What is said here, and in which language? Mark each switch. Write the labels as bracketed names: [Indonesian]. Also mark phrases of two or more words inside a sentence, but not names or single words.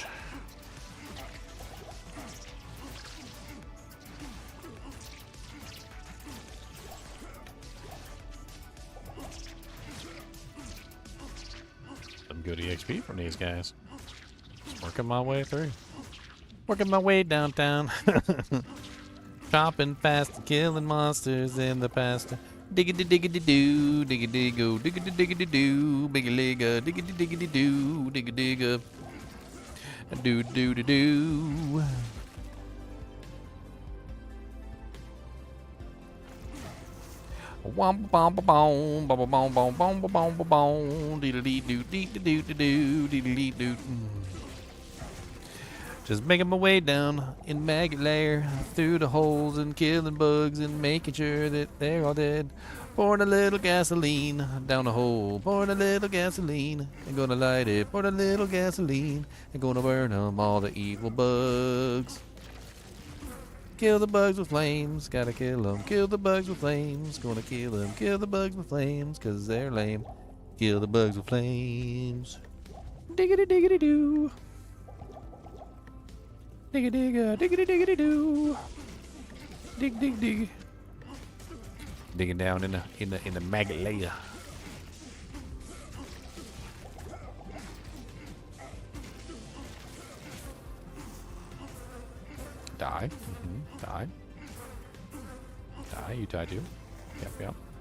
[English] Good EXP from these guys. Just working my way through. Working my way downtown. Chopping fast and killing monsters in the past. Diggity diggity doo, diggity go, diggity diggity doo, biggy ligga, diggity diggity doo, digga digga. Do do do do. Wom bom bom bom bom bom bom bom bom bom bom dee doo dee doo doo dee doo. Just making my way down in maggot lair through the holes and killing bugs and making sure that they're all dead. Pouring a little gasoline down the hole. Pouring a little gasoline and gonna light it. Pouring a little gasoline and gonna burn them all the evil bugs. Kill the bugs with flames, gotta kill them. Kill the bugs with flames, gonna kill them. Kill the bugs with flames, cause they're lame. Kill the bugs with flames. Diggity diggity doo. Digga digga, diggity diggity doo. Dig dig dig. Digging down in the maggot layer. Die. Die. Die. You die too. Yep, yep.